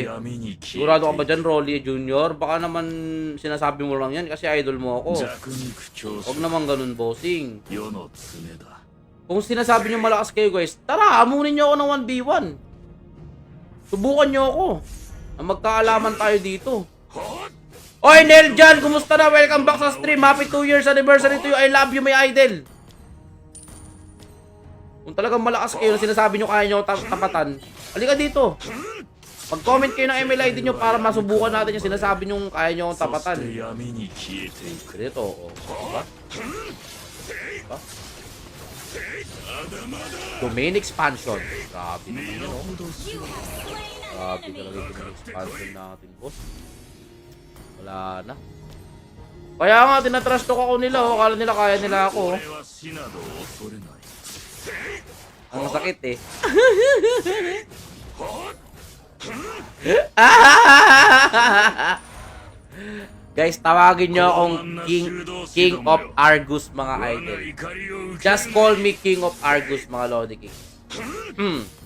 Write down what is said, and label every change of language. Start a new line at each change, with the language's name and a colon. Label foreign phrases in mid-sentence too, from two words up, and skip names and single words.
Filipino: Sigurado ka ba dyan, Rolly Jr.? Baka naman sinasabi mo lang yan kasi idol mo ako. Huwag naman ganun, bossing. Kung sinasabi nyo malakas kayo, guys, tara, hamunin nyo ako ng 1v1. Subukan nyo ako. Na magkaalaman tayo dito. Oy, Neljan, kumusta na?
English: Welcome back
Filipino: sa stream.
English: Happy 2 years anniversary to you. I love you, my idol.
Filipino: Kung talagang malakas kayo na sinasabi nyo kaya nyo tapatan, halika dito. Mag-comment kayo ng
English: email ID
Filipino: nyo para masubukan natin yung sinasabi nyo kaya nyo akong
Japanese: そ
Filipino: tapatan.
Japanese: して闇に消えていく
Filipino: Dito, oh. Diba? Diba?
English: Domain expansion.
Filipino: Grabe naman yun, oh.
Japanese: ほどし
English: You have slain an
Filipino: Grabe
English: enemy.
Filipino: talaga yung
English: domain expansion
Filipino: natin, boss. Wala na. Kaya nga, tinatrash talk ako nila, oh. Akala nila kaya nila ako, oh.
Japanese: 俺は死など恐れない
Filipino: Ang sakit, eh. Guys, tawagin nyo akong King of Argus, mga
Japanese: 我が
Filipino: idol.
Japanese: 怒りを受け
English: Just call me King of Argus, mga Lodi King.